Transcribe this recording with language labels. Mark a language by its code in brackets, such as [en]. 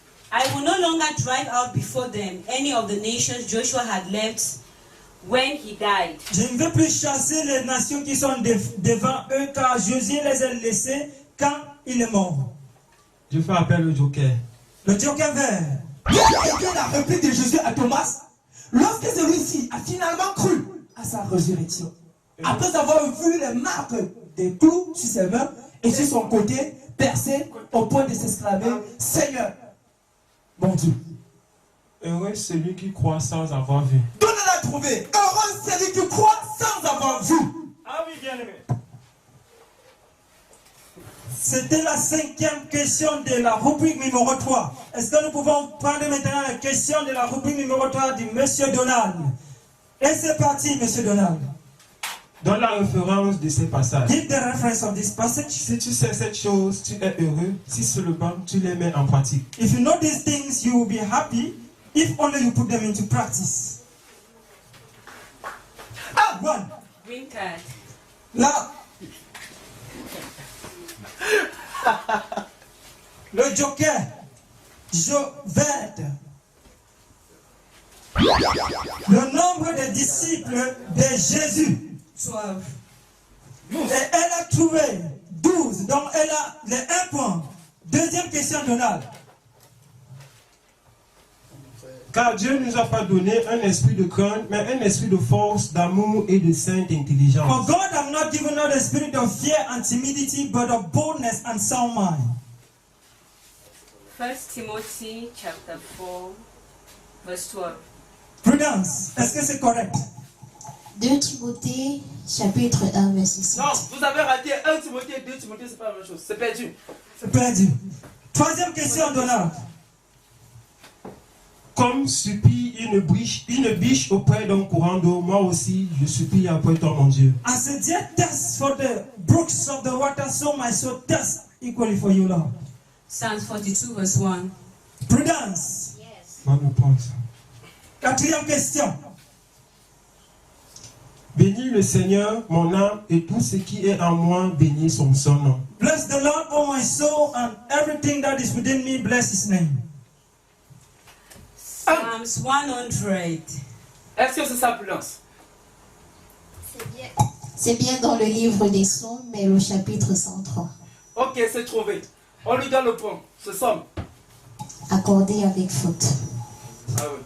[en] I will no longer drive out before them any of the nations Joshua had left when he died. [fr] Je ne veux plus chasser les nations qui sont devant eux, car Josué les a laissés quand il est mort. Je fais appel au joker. Le joker vert. Quelle était la réplique de Jésus à Thomas lorsque celui-ci a finalement cru à sa résurrection? Après avoir vu les marques des clous sur ses mains et sur son côté percé au point de s'exclamer, Seigneur, mon Dieu. Heureux celui qui croit sans avoir vu. Donnez-la à trouver. Heureux celui qui croit sans avoir vu. Ah oui, bien aimé. C'était la cinquième question de la rubrique numéro 3. Est-ce que nous pouvons prendre maintenant la question de la rubrique numéro 3 du Monsieur Donald? Et c'est parti, Monsieur Donald. Donne la référence de ces passages. [en] Give the reference of this passage. [fr] Si tu sais cette chose, tu es heureux. Si seulement tu les mets en pratique. [en] If you know these things, you will be happy if only you put them into practice. Ah, one. Green card. [fr] Là. Le joker. Vert. Le nombre de disciples de Jésus. 12. Et elle a trouvé 12. Donc elle a les 1 point. Deuxième question, Donald. Car Dieu ne nous a pas donné un esprit de crainte, mais un esprit de force, d'amour et de sainte [en] For [fr] intelligence. [en] God have not given us the spirit of fear and timidity, but of boldness and sound mind. 1 Timothy chapter 4 verse 12. [fr] Prudence, est-ce que c'est correct? 2 Timothée, chapitre 1, verset 7. Non, vous avez raté 1 Timothée, 2 Timothée, c'est pas la même chose. C'est perdu. C'est perdu. Troisième question, Donald. Comme supplie une biche auprès d'un courant d'eau, moi aussi je supplie après toi, mon Dieu. [en] As a deer thirsts for the brooks of the water, so my soul thirsts equally for you, Lord. Psalms 42 verse 1. [fr] Prudence. Bonne réponse. Quatrième question. Bénis le Seigneur, mon âme, et tout ce qui est en moi, bénis son nom. [en] Bless the Lord, O my soul, and everything that is within me, bless his name. Psalms 100. [fr] Est-ce que c'est ça, Prudence? C'est bien dans le livre des Psaumes, mais le chapitre 103. Ok, c'est trouvé. On lui donne le point. Ce somme. Accordé avec faute. Ah oui.